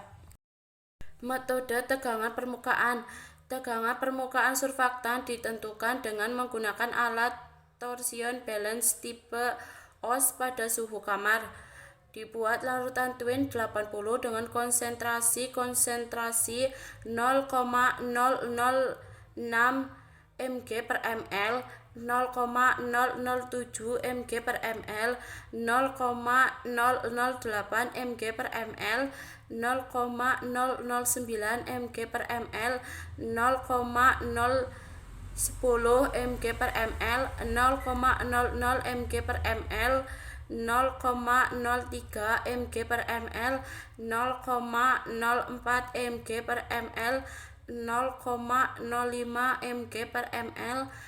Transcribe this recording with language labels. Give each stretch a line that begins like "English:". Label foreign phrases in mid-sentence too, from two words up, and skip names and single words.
Indonesian: Metode tegangan permukaan. Tegangan permukaan surfaktan ditentukan dengan menggunakan alat
English: torsion balance
Indonesian: tipe OS pada suhu kamar. Dibuat larutan Twin 80 dengan konsentrasi 0,006 mg per ml, 0,007 mg per ml, 0,008 mg per ml, 0,009 mg per ml, 0,010 mg per ml, 0,00 mg per ml, 0,03 mg per ml, 0,04 mg per ml, 0,05 mg per ml,